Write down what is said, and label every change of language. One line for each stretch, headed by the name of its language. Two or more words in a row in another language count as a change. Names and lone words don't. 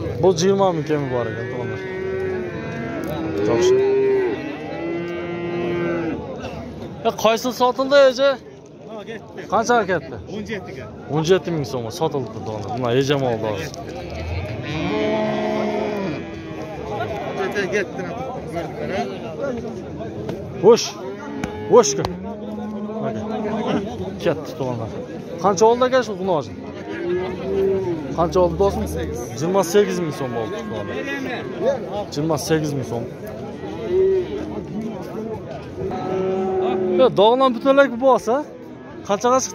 Uzbek: Bu 20 ming kemi bor ekan to'g'onlar. Yaxshi. Qaysi sotildi eje? Ha ketdi. Qanchaga ketdi? 17 ga. 17 ming so'mga sotildi to'g'ri. Buna eje oldi hozir. Ketdi. Boş. Boş ki. Ketdi to'g'ri. Qancha oldi aka shu buni hozir? Qancha oldi do'stim? 28 ming so'm oldi to'g'ri. 28 ming so'm. Ya dog'dan butunlak bu bo'lsa, qanchaga chiqdi?